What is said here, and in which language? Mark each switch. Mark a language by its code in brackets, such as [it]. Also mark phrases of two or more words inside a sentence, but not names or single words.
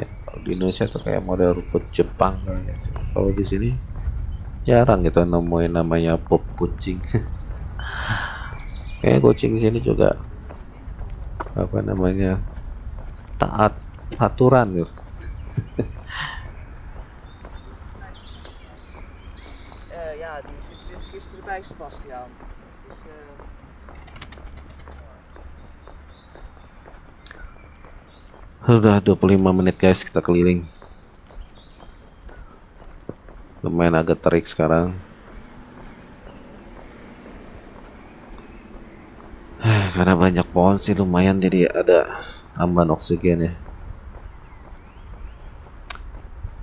[id] Kalau di Indonesia tuh kayak model rumput Jepang gitu. Kalau di sini jarang gitu nemuin namanya pop kucing. Kayak kucing di sini juga apa namanya taat aturan gitu. [nl] Ja, die zit sinds gisteren bij Sebastiaan. Dus, [id] Sudah 25 menit guys kita keliling. Lumayan agak terik sekarang. Karena banyak pohon sih lumayan, jadi ada tambahan oksigen ya.